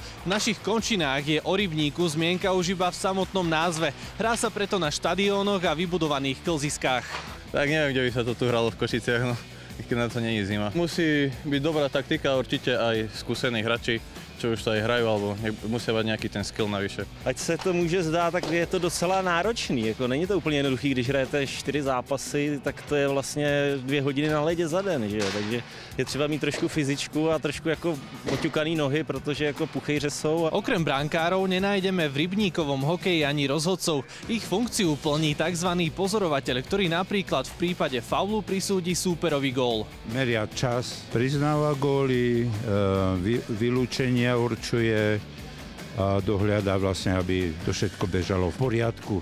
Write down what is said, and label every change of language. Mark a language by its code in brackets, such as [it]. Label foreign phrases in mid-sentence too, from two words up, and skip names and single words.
[sk] V našich končinách je o rybníku zmienka už iba v samotnom názve. Hrá sa preto na štadiónoch a vybudovaných klziskách. Tak neviem, kde by sa to tu hralo v Košiciach, no, keď na to nie je zima. Musí byť dobrá taktika, určite aj skúsení hráči, čo už to aj hrajú, alebo musia mať nějaký ten skill navyše. [cs] Ať se to může zdát, tak je to docela náročný. Jako není to úplně jednoduchý, když hrajete 4 zápasy, tak to je vlastně 2 hodiny na ledě za den, že jo? Takže je třeba mít trošku fyzičku a trošku jako oťukaný nohy, protože jako puchejře jsou. [sk] Okrem brankárov nenájdeme v rybníkovom hokeji ani rozhodcov. Ich funkciu plní tzv. Pozorovateľ, ktorý napríklad v prípade faulu prisúdi súperovi gól. Meria čas, priznáva góly, vylúčenia určuje a dohľadá vlastne, aby to všetko bežalo v poriadku.